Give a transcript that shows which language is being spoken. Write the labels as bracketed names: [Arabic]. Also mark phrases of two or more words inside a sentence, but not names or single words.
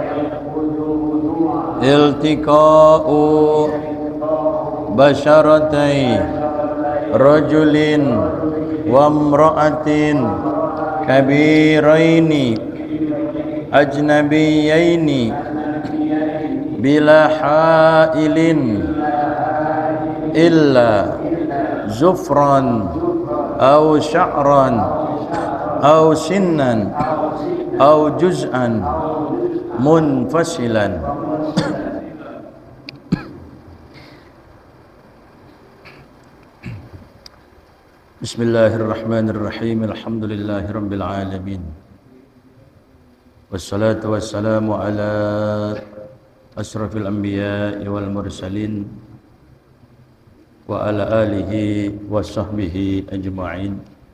[Arabic] التقاء بشرتي رجل و امرأة كبيرين أجنبيين بلا حائل إلا ظفرا أو شعرا أو سنا أو جزءا منفصلا. بسم الله الرحمن الرحيم. الحمد لله رب العالمين و الصلاة و السلام على أشرف الأنبياء و المرسلين و على آله و صحبه أجمعين.